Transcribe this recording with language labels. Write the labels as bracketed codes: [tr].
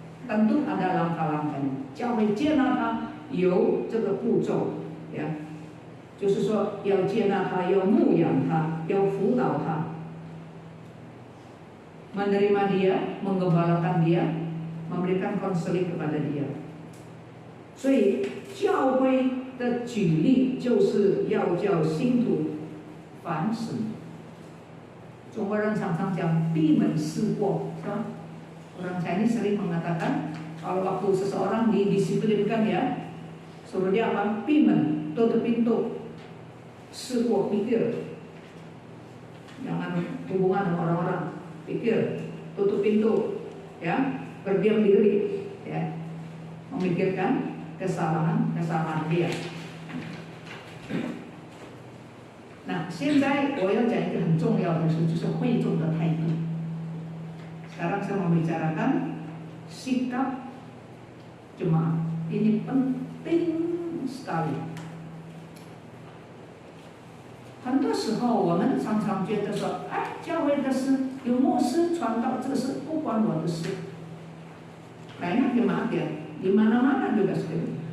[id] Tentu ada langkah-langkahnya， [zh] 教会接纳他有这个步骤，呀，就是说要接纳他，要牧养他，要辅导他， [id] menerima dia, menggembalakan dia, memberikan konseling kepada dia. [zh] 所以教会的举例就是要叫信徒反省。中国人常常讲闭门思过，是吧？ [id] Orang Chinese sering mengatakan kalau waktu seseorang didisiplinkan ya, suruh dia apa? Pimen, tutup pintu, sebuah pikir, jangan hubungan dengan orang-orang, pikir, tutup pintu, ya, berdiam diri, ya, memikirkan kesalahan dia. [zh] 那现在我要讲一个很重要的事，就是会众的态度。 [id] Sekarang saya mau bicarakan sikap jemaat. Ini penting sekali. [zh] 很多时候我们常常觉得说，哎，教会的事有牧师传道，这个事不关我的事。 [id] Banyak jemaat ya, di mana-mana juga seperti itu.